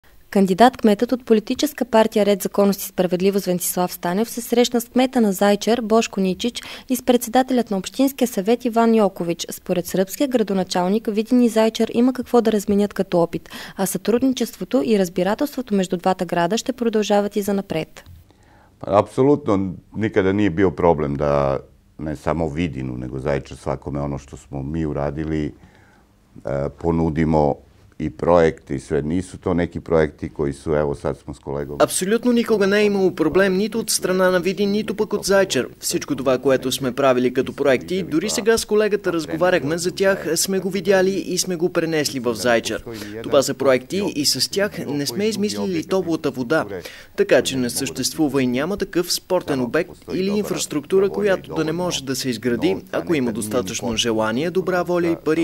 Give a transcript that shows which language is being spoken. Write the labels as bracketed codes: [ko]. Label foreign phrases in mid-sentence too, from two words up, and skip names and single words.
[bg] Кандидат-кметът от политическа партия Ред, законност и справедливост Венцислав Станев се срещна с кмета на Зайчар Бошко Ничич и с председателят на Общинския съвет Иван Йокович. Според сръбския градоначалник, Видин и Зайчар има какво да разменят като опит, а сътрудничеството и разбирателството между двата града ще продължават и занапред. [sr] Apsolutno nikada nije bio problem da ne samo Vidinu, nego Zaječar svakome ono što smo mi uradili ponudimo и проекти, sve nisu to neki projekti koji su, evo sad smo s kolegom. [bg] Абсолютно никога не е имало проблем нито от страна на Видин, нито пък от Зайчар. Всичко това, което сме правили като проекти, дори сега с колегата разговаряхме за тях, сме го видяли и сме го пренесли в Зайчар. Това са проекти и с тях не сме измислили топлата вода. Така че не съществува и няма такъв спортен обект или инфраструктура, която да не може да се изгради, ако има достатъчно желание, добра воля и пари.